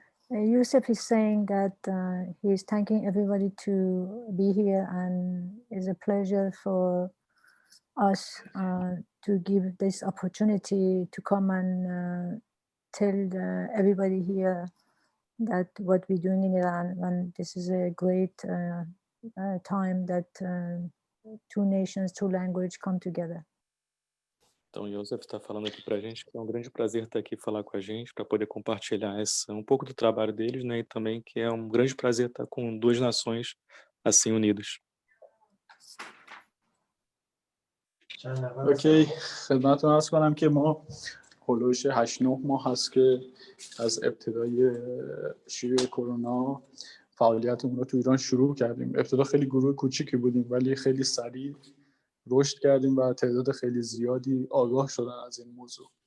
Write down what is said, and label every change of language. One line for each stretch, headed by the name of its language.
English: Yusuf is saying that he is thanking everybody to be here, and it's a pleasure for us to give this opportunity to come and tell everybody here that what we're doing in Iran, and this is a great time that two nations, two languages come together.
Portuguese: Então, o Joseph está falando aqui para a gente que é um grande prazer estar aqui falar com a gente, para poder compartilhar um pouco do trabalho deles, né? E também que é um grande prazer estar com duas nações assim unidas.
Persian: اوکی خدمتتون عرض کنم که ما هولوش 8-9 ماه هست که از ابتدای شیوع کرونا فعالیتمون رو تو ایران شروع کردیم. ابتدا خیلی گروه کوچیکی بودیم ولی خیلی سریع رشد کردیم و تعداد خیلی زیادی آگاه شدن از این موضوع.